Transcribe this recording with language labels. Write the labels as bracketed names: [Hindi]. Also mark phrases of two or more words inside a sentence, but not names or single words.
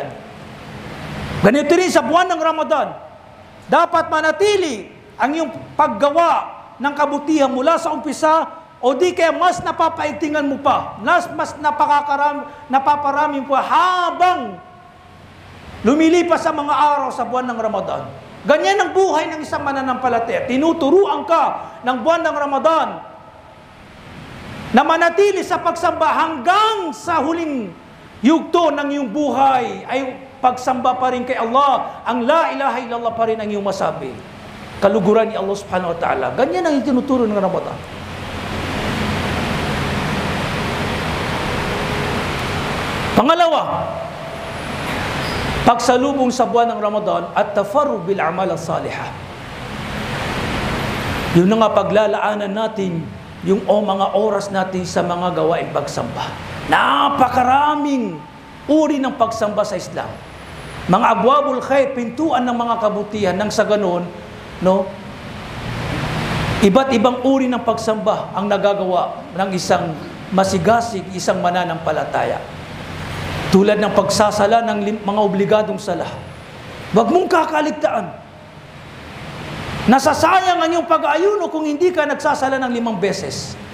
[Filipino] Ganito rin sa buwan ng Ramadan. Dapat manatili ang iyong paggawa ng kabutihan mula sa umpisa o di kaya mas napapaigtingan mo pa, mas napaparami mo pa habang lumilipas sa mga araw sa buwan ng Ramadan. Ganyan ang buhay ng isang mananampalataya. Tinuturuan ka ng buwan ng Ramadan na manatili sa pagsamba hanggang sa huling yugto ng iyong buhay ay pagsamba pa rin kay Allah. Ang [Arabic] la ilaha illallah [Filipino] pa rin ang iyong masabi. Kaluguran ni Allah [Arabic] subhanahu wa ta'ala. [Filipino] Ganyan ang itinuturo ng Ramadan. Pangalawa, pagsalubong sa buwan ng Ramadan at [Arabic] tafarrug bil amal as-salihah. [Filipino] Yun na nga paglalaanan natin yung mga oras natin sa mga gawaing pagsamba. Napakaraming uri ng pagsamba sa Islam. [Arabic] Mga abwabul khair, [Filipino] pintuan ng mga kabutihan, nang sa ganon, no? Iba't ibang uri ng pagsamba ang nagagawa ng isang masigasig, isang mananampalataya. Tulad ng pagsasala ng mga obligadong sala. Huwag mong kakaligtaan. Nasasayang ang iyong pag-aayuno kung hindi ka nagsasala ng 5 beses.